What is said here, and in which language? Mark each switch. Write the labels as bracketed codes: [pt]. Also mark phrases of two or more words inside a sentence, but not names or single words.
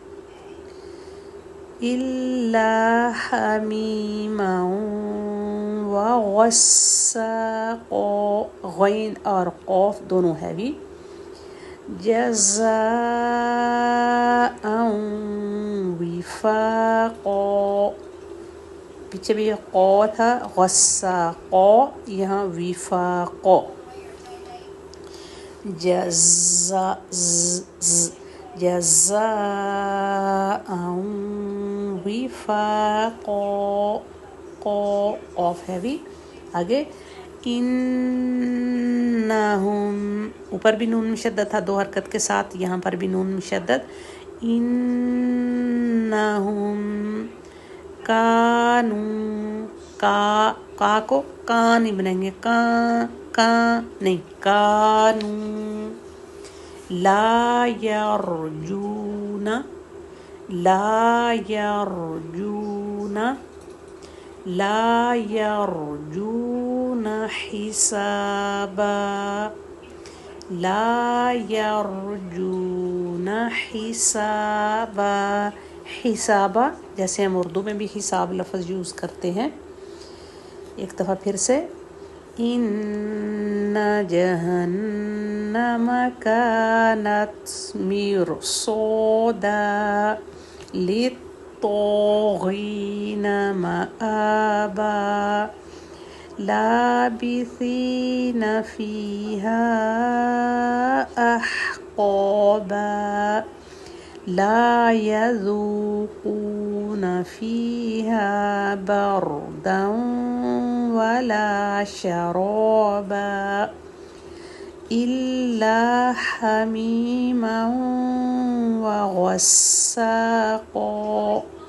[ar] إلا حميما و [ur] غین اور قوف دونوں ہیوی. [ar] جزاء وفاقا، [ur] پیچھے بھی قو تھا، غساقا، یہاں وفاقا. [ar] جزاء وفاقا، [ur] قوف ہیوی. آگے انہم، اوپر بھی نون مشدد تھا 2 حرکت کے ساتھ، یہاں پر بھی نون مشدد. [ar] انہم کانو، [ur] کا کو کان نہیں بنائیں گے، کان نہیں، کانو [ar] لا یرجون، لا یرجون، لا یرجون حسابا، لا یرجون حسابا. [ur] حسابا جیسے ہم اردو میں بھی حساب لفظ یوز کرتے ہیں. ایک دفعہ پھر سے، [ar] ان جہنم کانت مرصادا للطاغین مآبا لابثین فیہا احقابا لا یذوقون فیہا بردا ولا شرابا الا حمیما وغساقا